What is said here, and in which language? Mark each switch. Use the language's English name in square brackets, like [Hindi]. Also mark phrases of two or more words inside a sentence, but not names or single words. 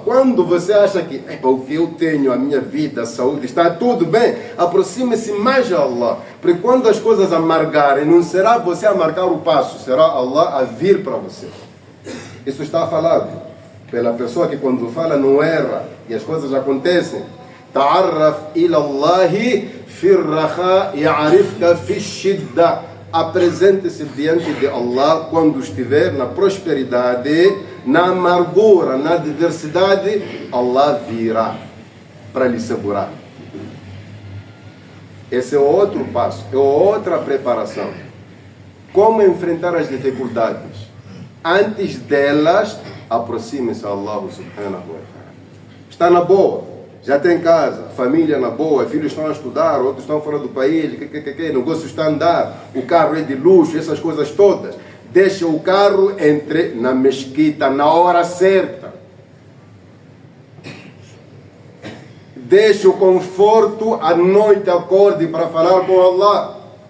[Portuguese] Quando você acha que o que eu tenho, a minha vida, a saúde, está tudo bem, aproxime-se mais a Allah. Porque quando as coisas amargarem, não será você a marcar o passo, será Allah a vir para você. Isso está falado pela pessoa que quando fala não erra e as coisas acontecem. [Arabic] تعرف إلى الله في الرخاء يعرفك في الشدة. [Portuguese] Apresente-se diante de Allah quando estiver na prosperidade, na amargura, na adversidade, Allah virá para lhe segurar. Esse é outro passo, é outra preparação. Como enfrentar as dificuldades? Antes delas, aproxime-se a Allah [Arabic] سبحانه وتعالى. [Portuguese] Está na boa. Já tem casa, família na boa, filhos estão a estudar, outros estão fora do país, negócio está a andar, o carro é de luxo, essas coisas todas. Deixa o carro, entre na mesquita na hora certa. Deixa o conforto, à noite acorde para falar com Allah.